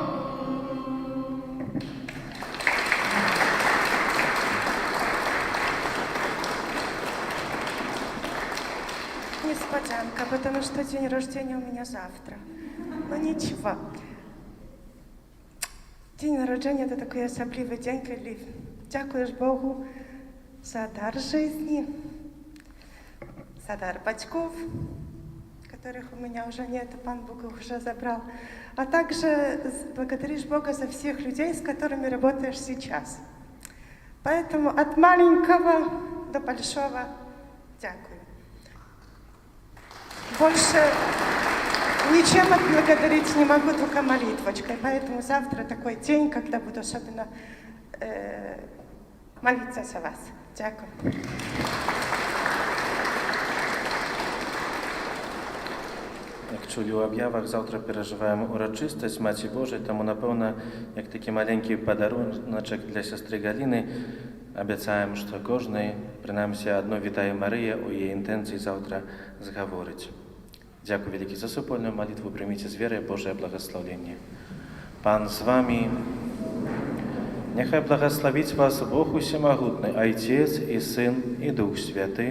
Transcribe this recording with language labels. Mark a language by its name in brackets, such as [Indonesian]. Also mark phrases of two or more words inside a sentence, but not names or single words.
[Russian] Несподянка, потому что день рождения у меня завтра. Но ничего. [Ukrainian] День народження – це такий особливий день, коли дякуєш Богу за дар [Russian] жизни, за дар батьков, которых у меня уже нет, Пан Бог их уже забрал, а также благодаришь Бога за всех людей, с которыми работаешь сейчас. Поэтому от маленького до большого дякую. Больше ничем отблагодарить не могу, только молитвочкой. Поэтому завтра такой день, когда буду особенно молиться за вас. [Ukrainian] Дякую. Як чулі у об'явах, завтра переживаємо урочистість Маті Божої, тому, напевно, як такий маленький подаруночок для сестри Галіни, обіцяємо, що кожний, принаймні, одну «Вітаю Марія» у її інтенції завтра зговорить. Дякую велике за супольную молитву. [Russian] Примите с верой Божие благословение. Пан с вами. Нехай благословить вас Бог Усемогутный, Отец и Сын и Дух Святый.